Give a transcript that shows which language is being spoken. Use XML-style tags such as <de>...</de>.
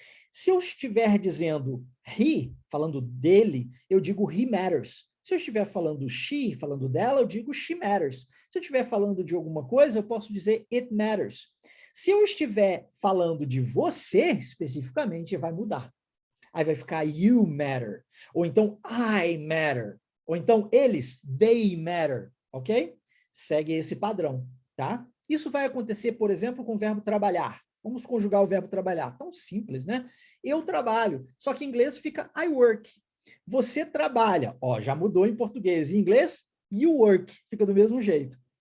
<pt>Se eu estiver dizendo he, falando dele, eu digo</pt> <en>he matters.</en> <pt>Se eu estiver falando she, falando dela, eu digo</pt> <en>she matters.</en> <pt>Se eu estiver falando de alguma coisa, eu posso dizer</pt> <en>it matters.</en> <pt>Se eu estiver falando de você, especificamente, vai mudar. Aí vai ficar</pt> <en>you matter.</en> <pt>Ou então</pt> <en>I matter.</en> <pt>Ou então eles,</pt> <en>they matter.</en> <pt>Ok? Segue esse padrão, tá? Isso vai acontecer, por exemplo, com o verbo trabalhar. Vamos conjugar o verbo trabalhar. Tão simples, né? Eu trabalho. Só que em inglês fica</pt> <en>I work.</en> <pt>Você trabalha. Ó, já mudou em português. Em inglês,</pt> <en>you work.</en> <pt>Fica do mesmo jeito.</pt>